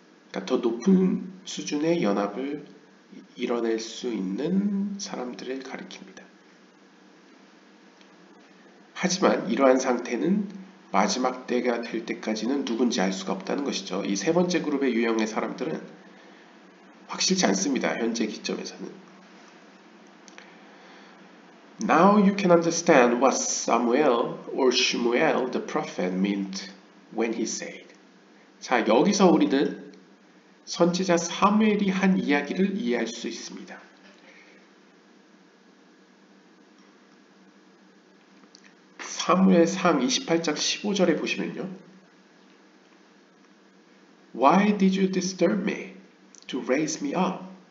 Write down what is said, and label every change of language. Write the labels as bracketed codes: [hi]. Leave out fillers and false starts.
[ko] 그러니까 더 높은 수준의 연합을 이뤄낼 수 있는 사람들을 가리킵니다. 하지만 이러한 상태는 마지막 때가 될 때까지는 누군지 알 수가 없다는 것이죠. 이 세 번째 그룹의 유형의 사람들은 확실치 않습니다. 현재 기점에서는. [en] Now you can understand what Samuel or Shmuel the prophet meant when he said. [ko] 자, 여기서 우리는 선지자 사무엘이 한 이야기를 이해할 수 있습니다. 사무엘상 28장 15절에 보시면요. [en] Why did you disturb me to raise me up?